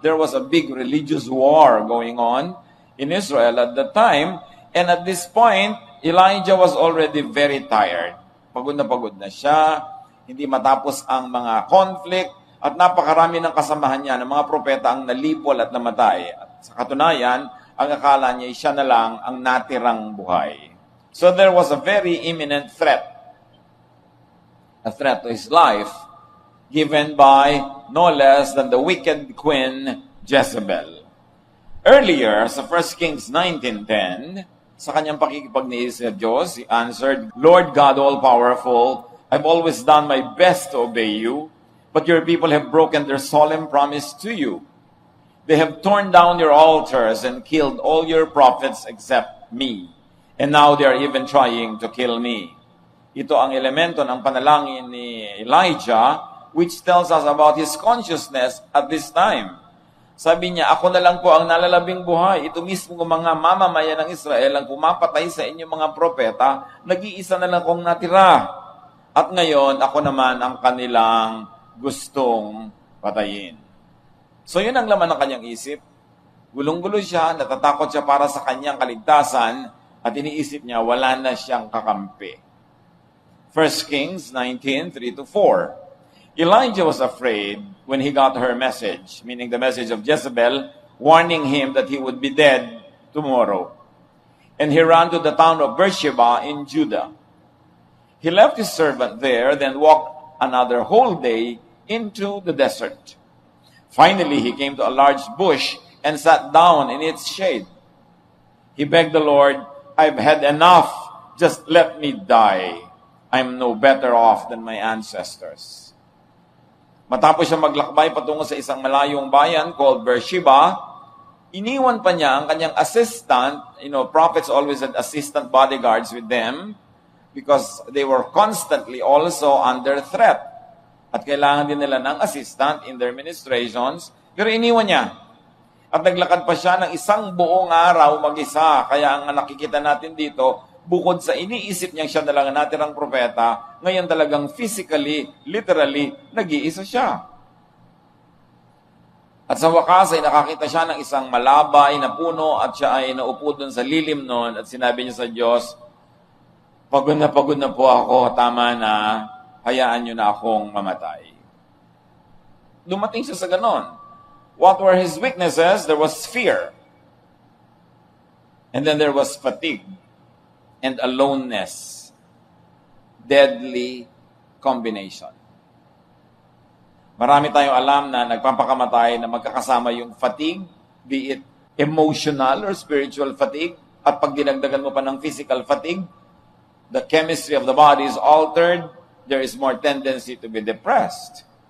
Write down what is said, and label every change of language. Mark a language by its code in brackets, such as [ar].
[en] There was a big religious war going on in Israel at the time, and at this point, Elijah was already very tired. [tl] Pagod na siya, hindi matapos ang mga conflict, at napakarami ng kasamahan niya ng mga propeta ang nalipol at namatay. At sa katunayan, ang akala niya siya na lang ang natirang buhay. [en] So there was a very imminent threat. A threat to his life given by no less than the wicked queen Jezebel. Earlier, sa 1 Kings 19:10, [tl] sa kanyang pakikipagniis sa Diyos, [en] he answered, Lord God all-powerful, I've always done my best to obey you, but your people have broken their solemn promise to you. They have torn down your altars and killed all your prophets except me. And now they are even trying to kill me. [tl] Ito ang elemento ng panalangin ni Elijah, [en] which tells us about his consciousness at this time. [tl] Sabi niya, ako na lang po ang nalalabing buhay. Ito mismo ng mga mamamayan ng Israel ang pumapatay sa inyong mga propeta, nag-iisa na lang kong natira. At ngayon, ako naman ang kanilang gustong patayin. So yun ang laman ng kanyang isip. Gulong-gulo siya, natatakot siya para sa kanyang kaligtasan, at iniisip niya, wala na siyang kakampi. [en] 1 Kings 19:3-4. Elijah was afraid when he got her message, meaning the message of Jezebel, warning him that he would be dead tomorrow. And he ran to the town of Beersheba in Judah. He left his servant there, then walked another whole day into the desert. Finally, he came to a large bush and sat down in its shade. He begged the Lord, I've had enough. Just let me die. I'm no better off than my ancestors. [tl] Matapos siya maglakbay patungo sa isang malayong bayan called Beersheba, iniwan pa niya ang kanyang assistant. [en] Prophets always had assistant bodyguards with them because they were constantly also under threat. [tl] At kailangan din nila ng assistant [en] in their ministrations, [tl] pero iniwan niya. At naglakad pa siya ng isang buong araw mag-isa. Kaya ang nakikita natin dito, bukod sa iniisip niya siya na lang ang natirang propeta, ngayon talagang physically, literally, nag-iisa siya. At sa wakas ay nakakita siya ng isang malabay na puno at siya ay naupo doon sa lilim noon at sinabi niya sa Diyos, pagod na po ako, tama na, hayaan niyo na akong mamatay. Dumating siya sa ganon. [en] What were his weaknesses? There was fear. And then there was fatigue and aloneness. Deadly combination. [tl] Marami tayong alam na nagpapakamatay na magkakasama yung fatigue, [en] be it emotional or spiritual fatigue, [tl] at pag dinagdagan mo pa ng physical [en] fatigue, the chemistry of the body is altered, there is more tendency to be depressed.